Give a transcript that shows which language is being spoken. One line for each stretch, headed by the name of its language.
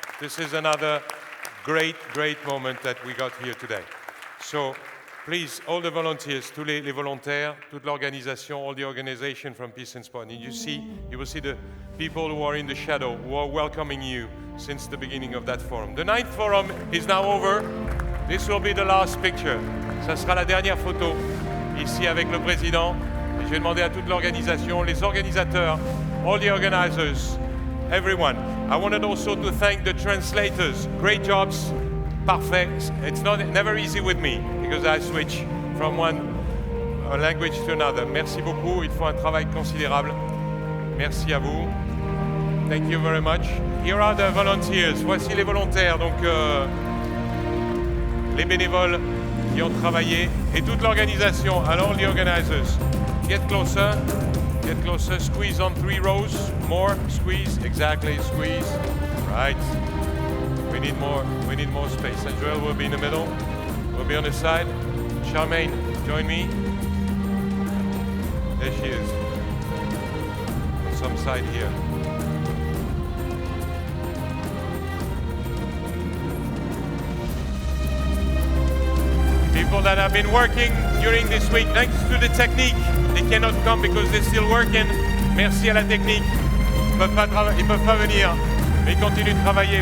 English: This is another great, great moment that we got here today. So please, all the volunteers,
French: tous les volontaires, toute l'organisation,
English: all the organization from Peace and Sport. And you will see the people who are in the shadow, who are welcoming you since the beginning of that forum. The 9th forum is now over. This will be the last picture.
French: Ça sera la dernière photo, ici avec le président. Et je vais demander à toute l'organisation, les organisateurs,
English: all the organizers, everyone. I wanted also to thank the translators. Great jobs.
French: Parfait.
English: It's never easy with me because I switch from one language to another.
French: Merci beaucoup. Il faut un travail considérable. Merci à vous.
English: Thank you very much. Here are the volunteers.
French: Voici les volontaires. Donc, les bénévoles qui ont travaillé et toute l'organisation.
English: And all the organizers. Get closer. Get closer. Squeeze on 3 rows. More. Squeeze. Exactly. Squeeze. Right. We need more space. And Joel will be in the middle. We'll be on the side. Charmaine, join me. There she is. On some side here. People that have been working during this week, thanks to the technique. They cannot come because they're still working.
French: Merci à la technique. Ils peuvent pas venir, mais ils continuent de travailler.